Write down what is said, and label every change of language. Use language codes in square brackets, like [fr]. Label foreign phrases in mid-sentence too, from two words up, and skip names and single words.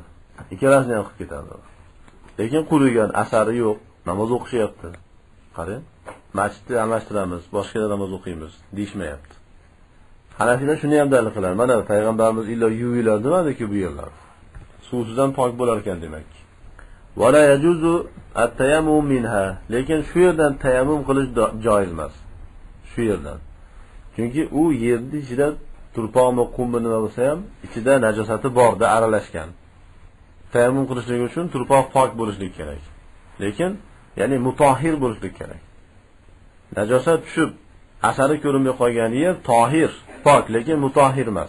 [uz] Ikkalasini ham qilib ketadi. Lekin qurigan asari yo'q, namoz o'qishyapti. Qarang, masjidni almashtiramiz, boshqa namoz o'qiymiz, deyishmayapti. Hanafilar shuni ham dalil qiladi. Mana payg'ambarimiz illo yuvinglar demadi-ku bu yerlar. Suvsiz ham pok bo'lar ekan demak. [ar] Wala yajuzu at-tayammum minha. [uz] Lekin shu yerdan tayammum qilish joiz emas. Shu yerdan. Chunki u yerning ichida turpoqmi, qummi nima bo'lsa ham, ichida najosati borda aralashgan. Tayammum qilishlik uchun turpoq pok bo'lishlik kerak. Lekin, ya'ni mutahhir bo'lishlik kerak. Najosat tushib, asari ko'rinmay qolgan yer tohir, pok, lekin mutahhir emas.